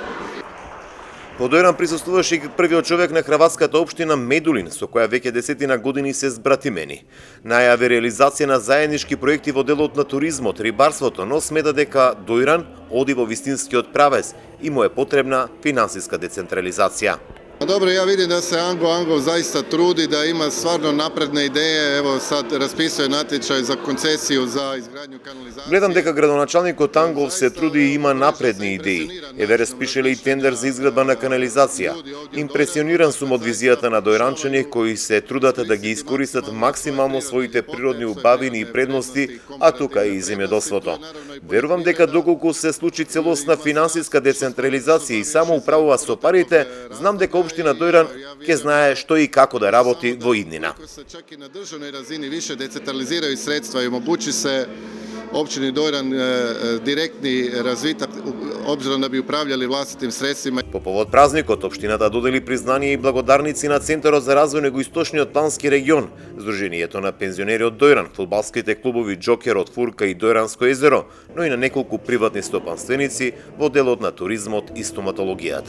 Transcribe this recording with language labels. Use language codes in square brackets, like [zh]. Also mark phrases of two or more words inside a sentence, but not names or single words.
[mk] Во Дојран присуствуваше и првиот човек на хрватската општина Медулин, со која веќе десетина години се збратимени. Најави реализација на заеднички проекти во делот на туризмот, рибарството, но смета дека Дојран оди во вистинскиот правец и му е потребна финансиска децентрализација. [hr] Dobro, ja vidim da se Angov zaista trudi, da ima stvarno napredne ideje. Evo sad raspisuje natječaj za koncesiju za izgradnju kanalizacije. [mk] Гледам дека градоначалникот Ангов се труди и има напредни идеи. Еве распишеле и тендер за изградба на канализација. Импресиониран сум од визијата на дојранчани кои се трудат да ги искористат максимално своите природни убавини и предности, а тука и земјоделството. Верувам дека доколку се случи целосна финансиска децентрализација и само управува со парите, знам дека општина Дојран ќе знае што и како да работи во иднина. [hr] Ako se čak i na državnoj razini više decentraliziraju sredstva i omogući se opštini Doјran direktni razvitak obzirom da bi upravljali vlastitim sredstvima. [mk] По повод празникот, општината додели признание и благодарници на Центарот за развој на Југоисточниот плански регион, Сдруженијето на пензионери од Дојран, фудбалските клубови Џокер од Фурка и Дојранско езеро, но и на неколку приватни стопанственици во делот на туризмот и стоматологијата.